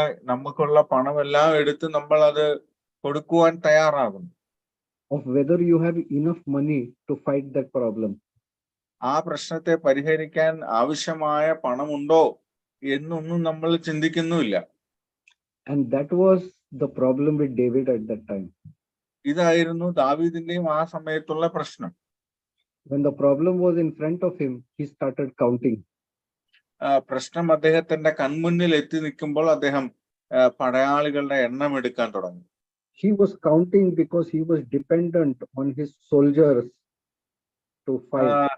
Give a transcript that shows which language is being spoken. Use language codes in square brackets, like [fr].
[ml] നമുക്കുള്ള പണമെല്ലാം എടുത്ത് നമ്മൾ അത് കൊടുക്കുവാൻ തയ്യാറാകും. [en] Of whether you have enough money to fight that problem. [ml] ആ പ്രശ്നത്തെ പരിഹരിക്കാൻ ആവശ്യമായ പണമുണ്ടോ എന്നൊന്നും നമ്മൾ ചിന്തിക്കുന്നുമില്ല. [en] And that was the problem with David at that time. [ml] ഇതായിരുന്നു ദാവീദിന്റെയും ആ സമയത്തുള്ള പ്രശ്നം. [en] When the problem was in front of him, he started counting. [ml] പ്രശ്നം അദ്ദേഹത്തിന്റെ കൺമുന്നിൽ എത്തി നിൽക്കുമ്പോൾ അദ്ദേഹം പടയാളികളുടെ എണ്ണം എടുക്കാൻ തുടങ്ങി. [en] He was counting because he was dependent on his soldiers to fight.